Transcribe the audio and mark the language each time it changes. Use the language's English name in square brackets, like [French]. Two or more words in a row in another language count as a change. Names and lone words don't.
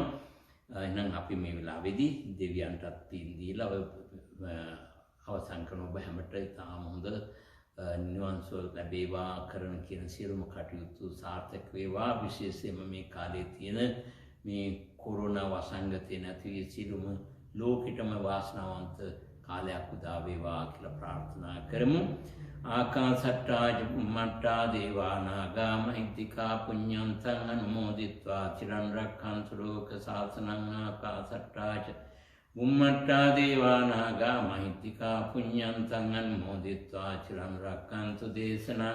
[Sinhala] එහෙනම් අපි මේ වෙලාවේදී දෙවියන්ටත් පින් දීලා අවසන් කරන ඔබ හැමට ඉතාම හොඳ නිවන් සුව ලැබේවා කරන කියන සියලුම කටයුතු සාර්ථක වේවා. විශේෂයෙන්ම මේ කාලේ තියෙන මේ කොරෝනා වසංගතය නැති වී සියලුම ලෝකෙටම වාසනාවන්ත කාලයක් උදා වේවා කියලා ප්‍රාර්ථනා කරමු. [Pali] ආකාසට්ටා චුම්මට්ටා දේවා නාග මහිද්దికා පුඤ්ඤන්තං අනුමෝදිත්වා චිරන් රක්ඛන්තු ලෝක සාසනං. ආකාසට්ටා චුම්මට්ටා දේවා නාග මහිද්దికා පුඤ්ඤන්තං අනුමෝදිත්වා චිරන් රක්ඛන්තු දේශනං.